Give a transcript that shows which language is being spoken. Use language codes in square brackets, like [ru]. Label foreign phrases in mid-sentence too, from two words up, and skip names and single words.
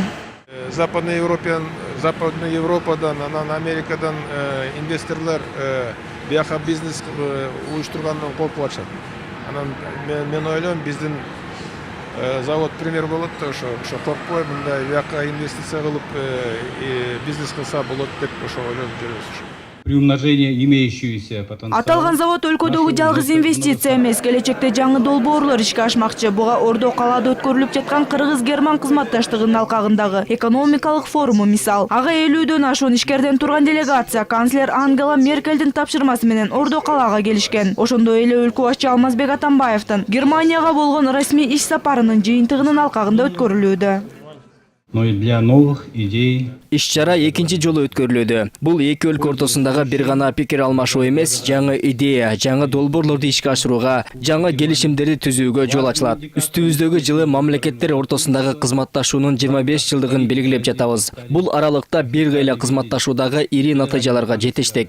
[ru] Западный Европадан, [ky] анан Америкадан инвесторлар бияка бизнес уюштургандан коркуп атышат. Анан мен ойлойм, биздин завод пример болот, ошо коркпой мындай бияка инвестиция кылып бизнес кылса болот деп ошо ойлонуп жүрөбүз. [ru] При умножении имеющегося потенциала. [ky] Аталган завод өлкөдөгү жалгыз инвестиция эмес, келечекте жаңы долбоорлор ишке ашмакчы. Буга Ордо калаада өткөрүлүп жаткан Кыргыз-Герман кызматташтыгынын алкагындагы экономикалык форуму мисал. Ага 50дөн ашуун ишкерден турган делегация канцлер Ангела Меркельдин тапшырмасы менен Ордо калаага келишкен. Ошондой эле өлкө башчы Алмазбек Атамбаевдин Германияга болгон расмий иш сапарынын жыйынтыгынын алкагында өткөрүлүүдө. [ru] Но и для новых идей. [ky] Иш-чара экинчи жолу өткөрүлүүдө. Бул эки өлкө ортосундагы бир гана пикир алмашуу эмес, жаңы идея, жаңы долбоорлорду ишке ашырууга, жаңы келишимдерди түзүүгө жол ачылат. Үстүбүздөгү жылы мамлекеттер ортосундагы кызматташуунун 25 жылдыгын белгилеп жатабыз. Бул аралыкта бир гыйла кызматташуудагы ири натыйжаларга жетиштик.